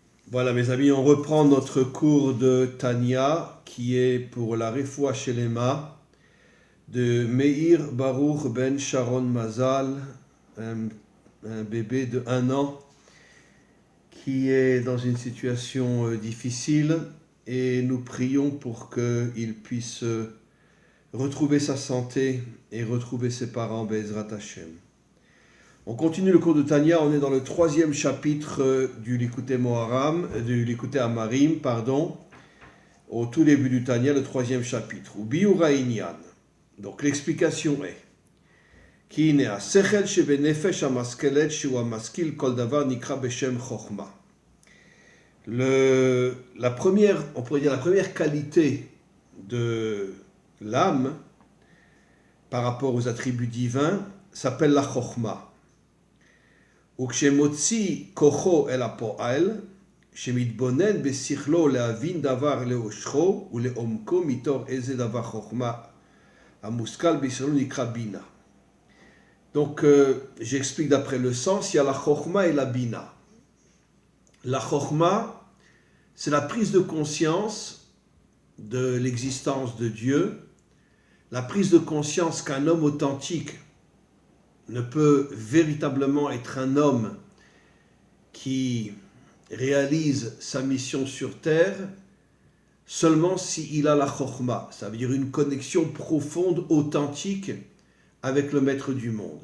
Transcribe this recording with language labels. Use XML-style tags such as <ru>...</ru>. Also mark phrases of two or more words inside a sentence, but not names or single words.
<fr>Voilà mes amis, on reprend notre cours de Tanya qui est pour la</fr> <he>רפואה שלמה</he> <fr>de Meir Baruch Ben Sharon Mazal, un bébé de 1 an qui est dans une situation difficile et nous prions pour qu'il puisse retrouver sa santé et retrouver ses parents</fr> <he>בעזרת השם.</he> <fr>On continue le cours de Tanya, on est dans le 3e chapitre du Likutei Moharam, du Likutei Amarim, au tout début du Tanya, le 3e chapitre.</fr> <he>וביאור הענין.</he> <fr>Donc l'explication est</fr> <he>כי הנה השכל שבנפש המשכלת שהוא המשכיל כל דבר נקרא בשם חכמה.</he> <fr>La première qualité de l'âme par rapport aux attributs divins s'appelle la chokhma.</fr> <he>וכשמוציא כוחו אל הפועל, שמתבונן בשכלו להבין דבר לאושכו ולעומקו מתוך איזה דבר חוכמה המושכל בישרנו נקרא בינה.</he> <fr>Donc, j'explique d'après le sens, il y a la chokhma et la bina. La chokhma, c'est la prise de conscience de l'existence de Dieu, la prise de conscience qu'un homme authentique ne peut véritablement être un homme qui réalise sa mission sur terre seulement s'il a la chokhma, ça veut dire une connexion profonde, authentique avec le maître du monde.</fr>